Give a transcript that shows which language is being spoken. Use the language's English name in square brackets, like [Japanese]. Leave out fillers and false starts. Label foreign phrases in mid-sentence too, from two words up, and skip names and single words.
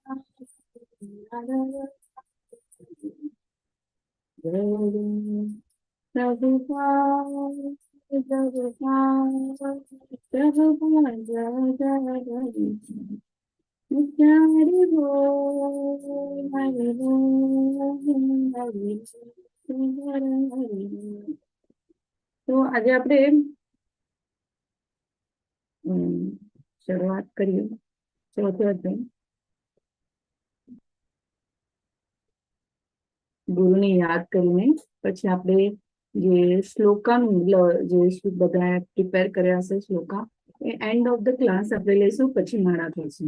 [Hindi] राधा जय प्रभुपाद प्रभुपाद प्रभुपाद जय जय जय हरि बोल हरि बोल हरि बोल. [Gujarati] તો આજે આપણે શરૂઆત કરીએ ચોથો અધ્યાય ગુરુને યાદ કરીને પછી આપણે જે શ્લોકાનું જે બધા પ્રિપેર કર્યા હશે શ્લોકા એ [English] end of the class [Gujarati] આપણે લઈશું, પછી માળા થઈશું.